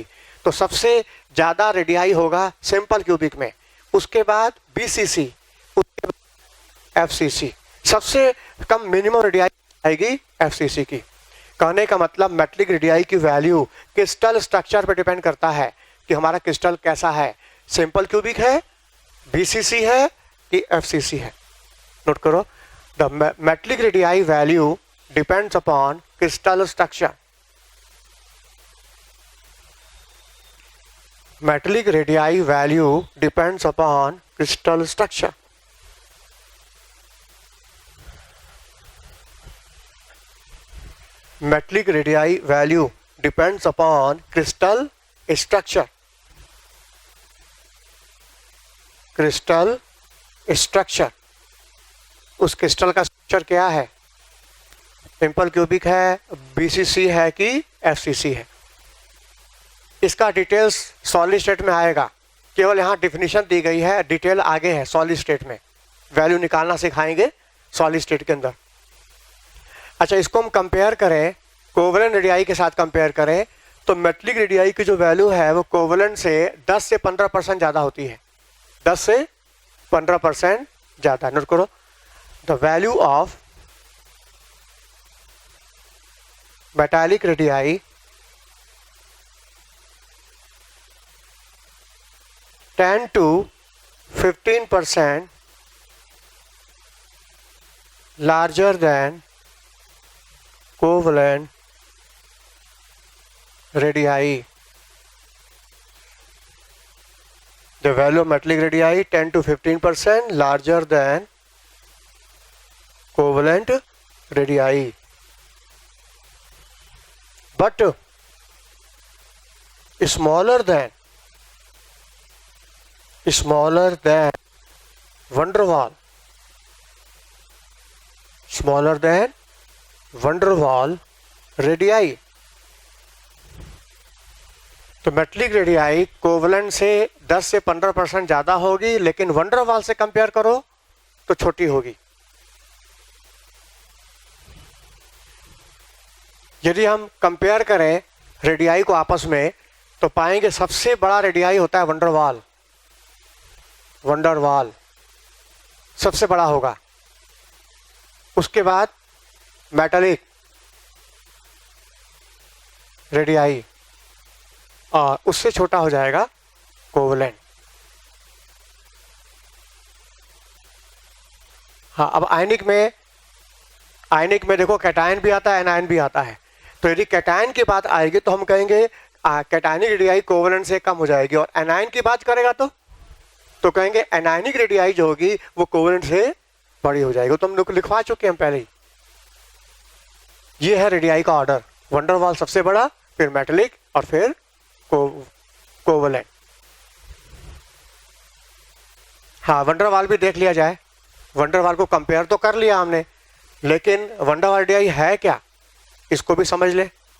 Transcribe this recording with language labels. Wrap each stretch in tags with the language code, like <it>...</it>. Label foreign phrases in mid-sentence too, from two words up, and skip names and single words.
<hi>तो सबसे ज्यादा रेडियाई होगा</hi> <en>simple cubic</en> <hi>में, उसके बाद बीसीसी, उसके बाद एफसीसी। सबसे कम</hi> <en>minimum radii</en> <hi>आएगी एफसीसी की। कहने का मतलब</hi> <en>metallic radii</en> <hi>की वैल्यू</hi> <en>crystal structure</en> <hi>पर डिपेंड करता है कि हमारा क्रिस्टल कैसा है,</hi> <en>simple cubic</en> <hi>है, बीसीसी है कि एफसीसी है। नोट करो,</hi> <en>the metallic radii value depends upon crystal structure. Metallic radii value depends upon crystal structure. Metallic radii value depends upon crystal structure. Crystal structure.</en> <hi>उस क्रिस्टल का स्ट्रक्चर क्या है,</hi> <en>simple cubic</en> <hi>है, बीसीसी है कि एफसीसी है। इसका डिटेल्स</hi> <en>solid state</en> <hi>में आएगा, केवल यहाँ डिफिनीशन दी गई है, डिटेल आगे है</hi> <en>solid state</en> <hi>में, वैल्यू निकालना सिखाएंगे</hi> <en>solid state</en> <hi>के अंदर। अच्छा, इसको हम कंपेयर करें</hi> <en>covalent radii</en> <hi>के साथ कंपेयर करें तो</hi> <en>metallic radii</en> <hi>की जो वैल्यू है वो कोवलेंट से 10 से 15% ज़्यादा होती है, 10 से 15% ज़्यादा। नोट करो,</hi> <en>the value of metallic radii (10 to 15% larger than covalent radii. The value of metallic radii 10 to 15% larger than covalent radii, but smaller than van der Waal, smaller than van der Waal radii.</en> <hi>तो</hi> <en>metallic radii</en> <hi>कोवलेंट से 10 से 15% ज़्यादा होगी, लेकिन van der Waal से कंपेयर करो तो छोटी होगी। यदि हम कंपेयर करें रेडियाई को आपस में तो पाएंगे सबसे बड़ा रेडियाई होता है van der Waal, van der Waal सबसे बड़ा होगा। उसके बाद</hi> <en>metallic radii</en> <hi>और उससे छोटा हो जाएगा कोवलेंट। हाँ, अब आयनिक में देखो कैटायन भी आता है, एनायन भी आता है। तो यदि कैटायन की बात आएगी तो हम कहेंगे</hi> <en>cationic radii</en> <hi>कोवलेंट से कम हो जाएगी, और एनायन की बात करेगा तो कहेंगे</hi> <en>anionic radii</en> <hi>जो होगी वो कोवलेंट से बड़ी हो जाएगी। तो हम लोग लिखवा चुके हैं पहले ही। ये है रेडियाई का ऑर्डर, van der Waal सबसे बड़ा, फिर मेटालिक और फिर कोवलेंट। हाँ, van der Waal भी देख लिया जाए। van der Waal को कंपेयर तो कर लिया हमने, लेकिन van der Waal रेडियाई है क्या, इसको भी समझ ले।</hi>